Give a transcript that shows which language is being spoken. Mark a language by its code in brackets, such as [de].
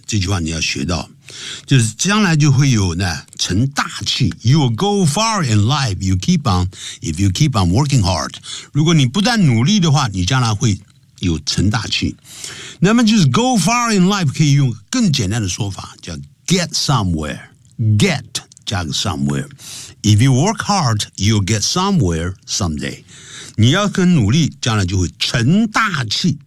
[zh] 这句话你要学到，就是将来就会有呢成大器。 [en] You will go far in life. You keep on if you keep on working hard。 [zh] 如果你不断努力的话，你将来会有成大器。那么就是 [en] go far in life [zh] 可以用更简单的说法叫 [en] get somewhere。 Get [zh] 加个 [en] somewhere。If you work hard, you'll get somewhere someday。 [zh] 你要很努力，将来就会成大器。